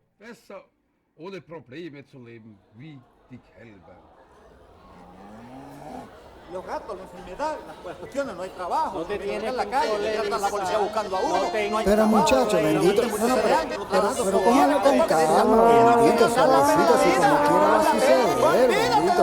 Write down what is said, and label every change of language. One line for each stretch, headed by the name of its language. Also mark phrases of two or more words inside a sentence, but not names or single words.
German: Messer ohne Probleme zu leben, wie die Kälber.
Spanish: Los gatos, la enfermedad, las cuestiones, no hay trabajo, No te tienes en la que calle, polemizar. está la policía buscando a uno, No te- no hay Pero trabajo, muchacho, hay bendito, gente bueno, muchos años trabajando pero solo. cómalo con calma, bendito, suavecito, así como quiera va a suceder, Olvídate bendito.